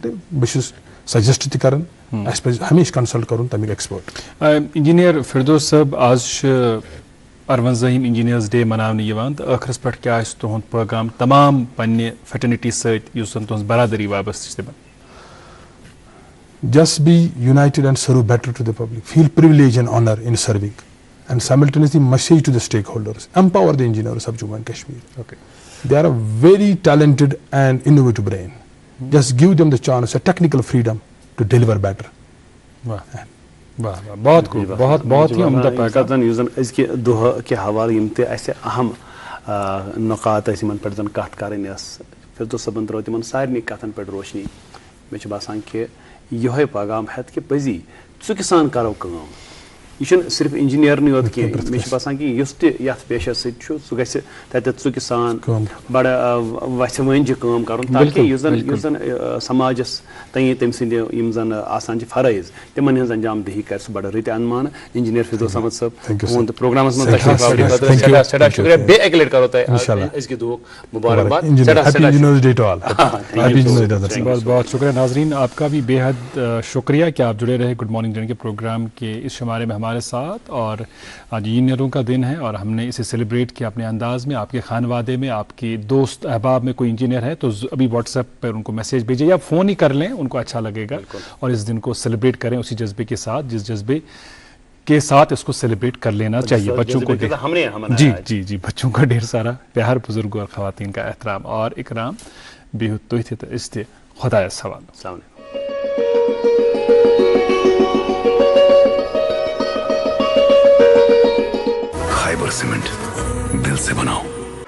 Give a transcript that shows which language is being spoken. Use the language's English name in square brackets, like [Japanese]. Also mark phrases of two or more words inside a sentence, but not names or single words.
[Kashmiri] بہٕ چھُس سجسٹ تہِ کران اَسہِ پَزِ ہمیشہِ کنسلٹ کرُن تمیُک ایکسپٲرٹ. انجینئر فردوس صٲب, آز چھُ 58 [English] Engineers Day [Kashmiri] مناونہٕ یِوان, تہٕ ٲخرس پٮ۪ٹھ کیٛاہ آسہِ تُہُنٛد پیغام تمام پننہِ فیٹرنٹی سۭتۍ یُس زن تُہنٛز برادری وابستہٕ چھِ تِمن؟ [English] Just be united and serve better to the public. Feel privilege and honor in serving, and simultaneously message to the stakeholders. Empower the engineers of Jammu and Kashmir. Okay, they are a very talented and innovative brain. Just give them the chance, a technical freedom to deliver better. [Urdu] بہت خوب, بہت بہت ہی عمدہ پیغام. [Kashmiri] یُس زن أزکہِ دۄہ کہِ حوالہٕ یِم تہِ اَسہِ اہم نقات ٲسۍ یِمن پٮ۪ٹھ زن کتھ کرٕنۍ ٲس, فردوس صٲبن ترٲو تِمن سارنٕے کتھن پٮ۪ٹھ روشنی. مےٚ چھُ باسان کہِ یِہوے پیغام ہٮ۪تھ کہِ پٔزی ژُکہِ سان کرو کٲم, یہ صرف انجینئرنی یوت کی مے باسان کہ یس تہ پیشس سہ گژھِ تتٮ۪تھ ژُکہِ سان بڑٕ وَژھِ وٲنجہِ کٲم کرُن تاکہ یُس زن سماجس تام تٔمۍ سٕنٛدِ یِم زن آسان چھِ فرٲیض تِمن ہٕنٛز انجام دہی کرِ سُہ بڑٕ رٕتہِ انمانہٕ انجینئر فردوس احمد صٲب تُہُنٛد پروگرامس منٛز تشریف آورٕ خٲطرٕ سٮ۪ٹھاہ شُکریہ بیٚیہِ اَکہِ لٹہِ کرو تۄہہِ أزکہِ دۄہُک مُبارکباد [Urdu] بہت بہت شکریہ ناظرین آپ کا بھی بے حد شکریہ کہ آپ جڑے رہے گڈ مارننگ جے اینڈ کے پروگرام کے اس شمارے میں ہمارے ساتھ. اور آج انجینئروں کا دن ہے اور ہم نے اسے سیلیبریٹ کیا اپنے انداز میں. آپ کے خانوادے میں آپ کے دوست احباب میں کوئی انجینئر ہے تو ابھی واٹس ایپ پر ان کو میسیج بھیجیں یا فون ہی کر لیں, ان کو اچھا لگے گا. اور اس دن کو سیلیبریٹ کریں اسی جذبے کے ساتھ جس جذبے کے ساتھ اس کو سیلیبریٹ کر لینا چاہیے. بچوں کو جی جی جی بچوں کا ڈھیر سارا پیار, بزرگوں اور خواتین کا احترام اور اکرام. [Kashmiri] بیہد تُہۍ تہِ تہٕ أسۍ تہِ خۄدایس حوالہٕ. [Urdu] خیبر سیمنٹ دل سے بناؤ.